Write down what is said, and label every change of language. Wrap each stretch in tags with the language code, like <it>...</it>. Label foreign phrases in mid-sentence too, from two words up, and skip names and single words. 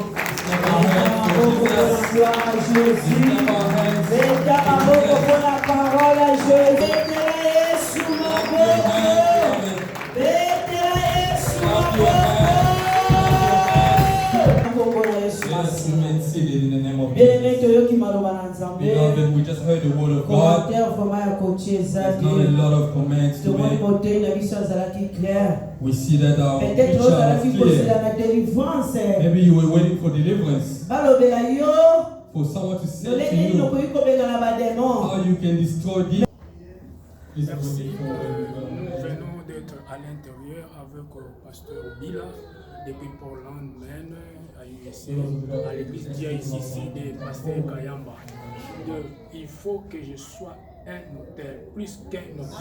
<fr>Gloire à Jésus. Mettez maboko pour la parole à Jésus. Mettez la</fr> <ln>Yesu maboko.</ln> <fr>Mettez la</fr> <ln>Yesu maboko.</ln> <en>Let's be seated in the name of</en> <fr>Bien-aimé,</fr> <en>Jesus.</en> <ln>toyoki maloba na Nzambe.</ln> <en>Beloved, we just heard the word of God.</en> <fr>Commentaire vraiment</fr> <ln>ya kotia</ln> <en>There's</en> <ln>ezaki.</ln> <en>not a lot of comments to</en> <ln>Tomoni</ln> <en>make.</en> <ln>motei na biso azalaki clair.</ln> <en>We see that our</en> <fr>Peut-être</fr> <en>picture</en> <ln>ozalaki</ln> <en>is</en> <ln>kozela</ln> <en>clear.</en> <ln>na délivrance.</ln> <en>Maybe you were waiting for deliverance,</en> <ln>Balobela yo,</ln> <en>for someone to say to</en> <ln>lolenge nini</ln> <en>you</en> <ln>okoki kobengana bademon.</ln> <en>how you can destroy demons. Please go</en> <fr>Merci.</fr> <en>before</en> <fr>Nous venons d'être à l'intérieur avec le pasteur Bila depuis Portland, Maine, à USA, à l'église DICC de pasteur Kayamba. Donc, il faut que je sois un hôtel, plus qu'un hôtel.</fr>